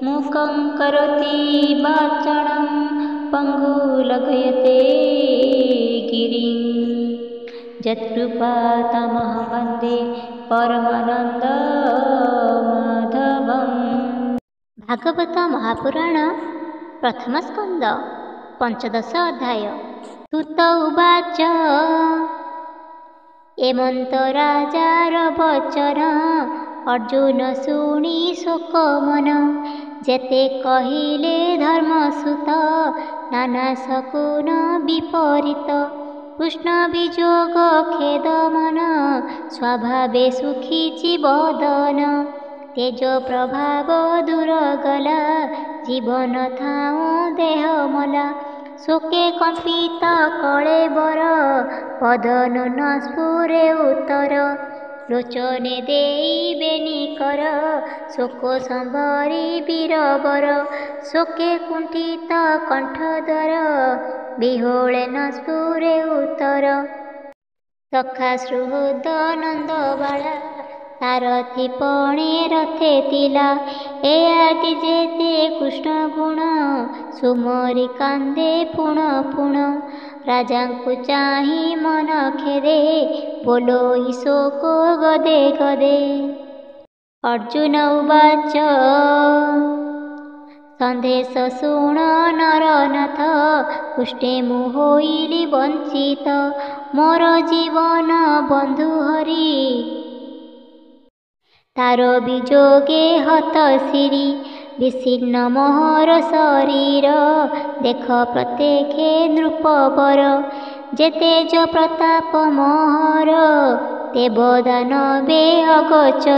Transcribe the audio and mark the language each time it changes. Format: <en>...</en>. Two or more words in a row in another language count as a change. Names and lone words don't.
<sa>मूकं करोति वाचालं पङ्गुलघयते गिरिं यत्कृपातमहं वन्दे परमानन्दमाधवम्।</sa> <or>ଭାଗବତ ମହାପୁରାଣ ପ୍ରଥମ ସ୍କନ୍ଦ ପଞ୍ଚଦଶ ଅଧ୍ୟାୟ। ସୂତ ଉବାଚ ଏମନ୍ତ ରାଜାର ବଚନ ଅର୍ଜୁନ ଶୁଣି ଶୋକ ମନ। ଯେତେ କହିଲେ ଧର୍ମସୁତ ନାନା ଶକୁନ ବିପରୀତ। କୃଷ୍ଣ ବିଯୋଗ ଖେଦ ମନ ସ୍ୱଭାବେ ସୁଖୀ ଜୀବଦନ। ତେଜ ପ୍ରଭାବ ଦୂର ଗଲା ଜୀବନ ଥାଉ ଦେହ ମଲା। ଶୋକେ କମ୍ପିତ କଲେ ବର ପଦନ ନ ସ୍ଫୁରେ ଉତ୍ତର। ଲୋଚନେ ଦେଇ ବେନି କର ଶୋକ ସମ୍ଭରି ବୀରବର। ଶୋକେ କୁଣ୍ଠିତ କଣ୍ଠଦ୍ୱାର ବିହ୍ୱଳେ ନ ସ୍ଫୁରେ ଉତ୍ତର। ସଖା ସୁହୃଦ ନନ୍ଦ ବାଳା ସାରଥି ପଣେ ରଥେ ଥିଲା। ଏ ଆଦି ଯେତେ କୃଷ୍ଣ ଗୁଣ ସୁମରି କାନ୍ଦେ ପୁଣ ପୁଣ। ରାଜାଙ୍କୁ ଚାହିଁ ମନ ଖେଦେ ବୋଲେ ଶୋକ ଗଦେ ଗଦେ। ଅର୍ଜୁନ ଉବାଚ ସନ୍ଦେଶ ଶୁଣ ନରନାଥ କୁଷ୍ଠେ ମୁଁ ହୋଇଲି ବଞ୍ଚିତ। ମୋର ଜୀବନ ବନ୍ଧୁ ହରି ତାର ବିଯୋଗେ ହତ ସିରୀ। ବିଶୀର୍ଣ୍ଣ ମୋହର ଶରୀର ଦେଖ ପ୍ରତ୍ୟକ୍ଷେ ନୃପବର। ଯେତେ ଯେ ପ୍ରତାପ ମୋହର ଦେବଦାନବେ ଅଗୋଚର।</or>